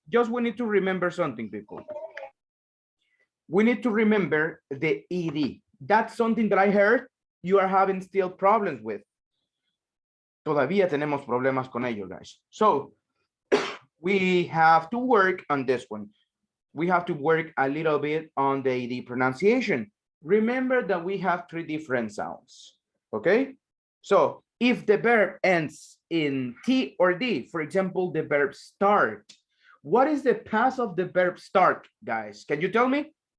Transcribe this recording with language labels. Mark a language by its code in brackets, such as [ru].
[en] Just we need to remember something, people. We need to remember the ED. That's something that I heard you are having still problems with. [es] Todavía tenemos problemas con ello, guys. [en] So we have to work on this one. We have to work a little bit on the ED pronunciation. Remember that we have 3 different sounds, okay? So if the verb ends in T or D, for example, the verb start, what is the past of the verb start, guys? Can you tell me?